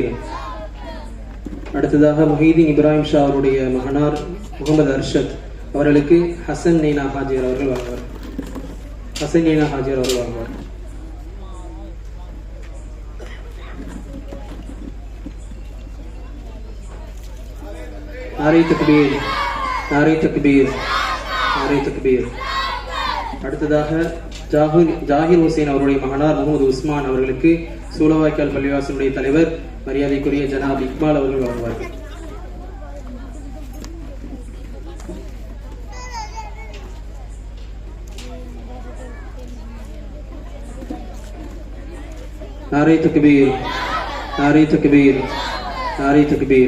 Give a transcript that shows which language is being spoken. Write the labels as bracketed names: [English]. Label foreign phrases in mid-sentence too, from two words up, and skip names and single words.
[Tamil] அடுத்ததாக முஹீதீன் இப்ராஹிம் ஷா அவருடைய மகனார் முகமது அர்ஷத் அவர்களுக்கு ஹசன் நைனா ஹாஜிர் அவர்கள் வழங்குவார். ஹசன் நைனா ஹாஜிர் அவர்கள் வழங்குவார். [Urdu] نعرۂ تکبیر، نعرۂ تکبیر، نعرۂ تکبیر. [Tamil] அடுத்ததாக ஜாகிர் ஹுசேன் அவருடைய மகனார் முகமது உஸ்மான் அவர்களுக்கு சூலவாய்க்கால் பள்ளிவாசனுடைய தலைவர் மரியாதைக்குரிய ஜனாப் இக்பால் அவர்கள் வழங்குவார்கள். [Urdu] نعرۂ تکبیر، نعرۂ تکبیر، نعرۂ تکبیر.